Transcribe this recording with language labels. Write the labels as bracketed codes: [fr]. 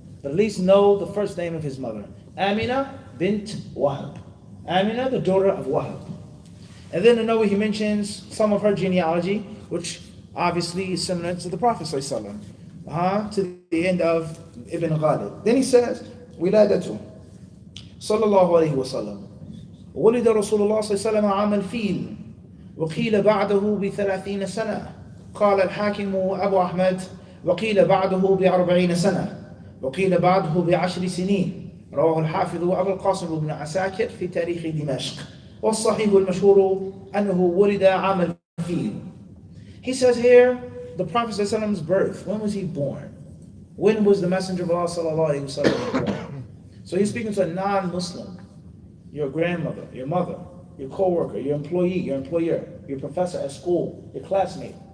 [en] But at least know the first name of his mother. Amina bint Wahab. Amina, the daughter of Wahab. And then in Nawawi he mentions some of her genealogy, which obviously is similar to the Prophet ﷺ, to the end of Ibn Ghalib. Then he says, [ar] Wiladatu, [en] sallallahu alayhi wa sallam. [ar] ولد رسول الله صلى الله عليه وسلم عام الفيل وقيل بعده ب30 سنة قال الحاكم أبو أحمد وقيل بعده ب40 سنة وقيل بعده ب10 سنين رواه الحافظ أبو القاسم بن عساكر في تاريخ دمشق والصحيح المشهور أنه ولد عام الفيل. [en] He says here the Prophet ﷺ's birth. When was he born? When was the Messenger of Allah sallallahu alaihi wasallam born? So he's speaking to a non-Muslim. Your grandmother, your mother, your co-worker, your employee, your employer, your professor at school, your classmate.